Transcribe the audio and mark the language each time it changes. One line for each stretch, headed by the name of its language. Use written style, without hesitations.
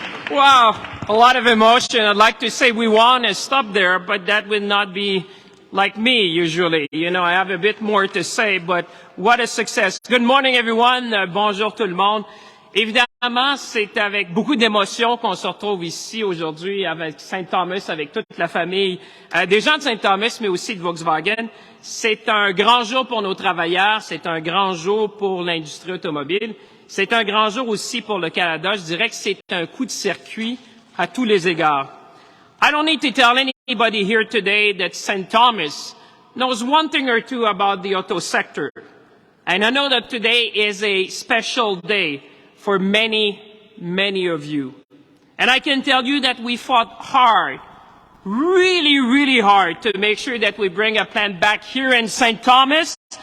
English: Wow, a lot of emotion. I'd like to say we won and stop there, but that would not be like me usually. You know, I have a bit more to say, but what a success. Good morning everyone.
French: Bonjour tout le monde. Évidemment, c'est avec beaucoup d'émotion qu'on se retrouve ici aujourd'hui avec Saint Thomas, avec toute la famille des gens de Saint Thomas, mais aussi de Volkswagen. C'est un grand jour pour nos travailleurs, c'est un grand jour pour l'industrie automobile. C'est un grand jour aussi pour le Canada. Je dirais que c'est un coup de circuit à tous les égards.
English: I don't need to tell anybody here today that St. Thomas knows one thing or two about the auto sector. And I know that today is a special day for many, many of you. And I can tell you that we fought hard, really, really hard to make sure that we bring a plant back here in St. Thomas.